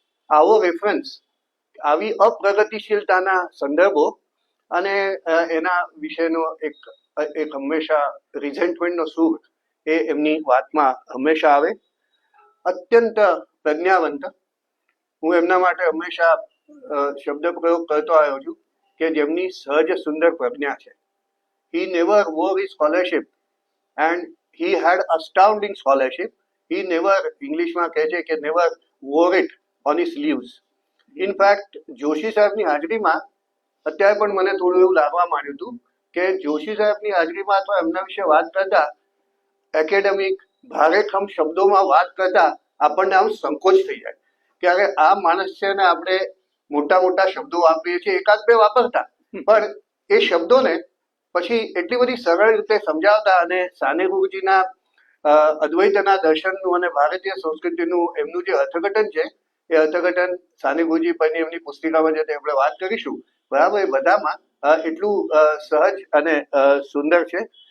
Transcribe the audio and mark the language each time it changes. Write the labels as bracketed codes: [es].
[gu] આવો રેફરન્સ, આવી અપ્રગતિશીલતાના સંદર્ભો અને એના વિશેનો એક હંમેશા રિઝેન્ટમેન્ટનો સૂર એ એમની વાતમાં હંમેશા આવે. અત્યંત પ્રજ્ઞાવંત. હું એમના માટે હંમેશા શબ્દ પ્રયોગ કરતો આવ્યો છું કે જેમની સહજ સુંદર પ્રજ્ઞા છે. [en] He never wore his scholarship and he had astounding scholarship. He never, [gu] ઇંગ્લિશમાં કહે છે કે [en] never wore it on his sleeves. In fact, [gu] Joshi સાહેબની હાજરીમાં અત્યારે પણ મને થોડું એવું લાગવા માંડ્યું હતું કે જોશી સાહેબની હાજરીમાં તો એમના વિશે વાત કરતા એકેડેમિક ભારેખમ શબ્દોમાં વાત કરતા આપણને આમ સંકોચ થઈ જાય કે અરે આ માણસ છે ને આપણે મોટા મોટા શબ્દો વાપરીએ છીએ, એકાદ બે વાપરતા, પણ એ શબ્દોને પછી એટલી બધી સરળ રીતે સમજાવતા અને સાને ગુરુજીના અદ્વૈતના દર્શનનું અને ભારતીય સંસ્કૃતિનું એમનું જે અર્થઘટન છે એ અર્થઘટન સાને ગુરુજી પરની એમની પુસ્તિકામાં જે આપણે વાત કરીશું, બરાબર, એ બધામાં એટલું સહજ અને સુંદર છે.